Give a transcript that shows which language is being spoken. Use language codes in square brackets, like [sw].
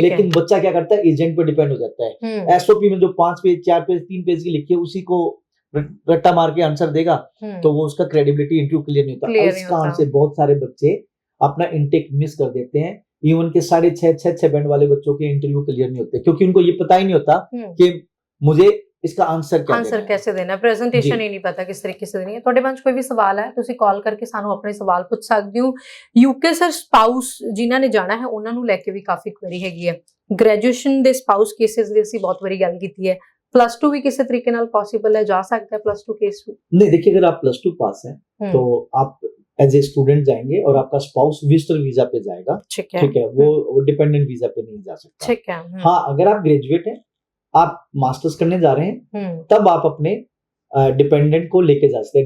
[hi] लेकिन बच्चा क्या करता है, एजेंट पे डिपेंड हो जाता है। एसओपी में जो 5 पेज 4 पेज 3 पेज की लिखी है उसी को रट्टा मार के आंसर देगा, तो वो उसका क्रेडिबिलिटी इंटरव्यू क्लियर नहीं होता। इस कारण से बहुत सारे बच्चे अपना इनटेक मिस कर देते हैं। इवन के 6.5 बैंड वाले बच्चों के इंटरव्यू क्लियर नहीं होते, क्योंकि उनको ये पता ही नहीं होता कि मुझे इसका आंसर कैसे देना है, प्रेजेंटेशन ही नहीं पता किस तरीके से देनी है। [pa] ਤੁਹਾਡੇ ਮਨ 'ਚ ਕੋਈ ਵੀ ਸਵਾਲ ਹੈ ਤੁਸੀਂ ਕਾਲ ਕਰਕੇ ਸਾਨੂੰ ਆਪਣੇ ਸਵਾਲ ਪੁੱਛ ਸਕਦੇ ਹੋ। ਯੂਕੇ ਸਰ ਸਪਾਊਸ ਜਿਨ੍ਹਾਂ ਨੇ ਜਾਣਾ ਹੈ ਉਹਨਾਂ ਨੂੰ ਲੈ ਕੇ ਵੀ ਕਾਫੀ ਕੁਐਰੀ ਹੈਗੀ ਹੈ। ਗ੍ਰੈਜੂਏਸ਼ਨ ਦੇ ਸਪਾਊਸ ਕੇਸਿਸ ਦੀ ਅਸੀਂ ਬਹੁਤ ਵਾਰੀ ਗੱਲ ਕੀਤੀ ਹੈ। [hi] +2 भी किसी तरीके नाल पॉसिबल है, जा सकता है +2 केस भी? नहीं, देखिए अगर आप +2 पास हैं तो आप एज ए स्टूडेंट जाएंगे और आपका स्पाउस विजिटर वीजा पे जाएगा, ठीक है, वो डिपेंडेंट वीजा पे नहीं जा सकता, ठीक है। हाँ, अगर आप ग्रेजुएट हैं, आप मास्टर्स करने जा रहे हैं, तब आप अपने डिपेंडेंट को लेके जा सकते हैं।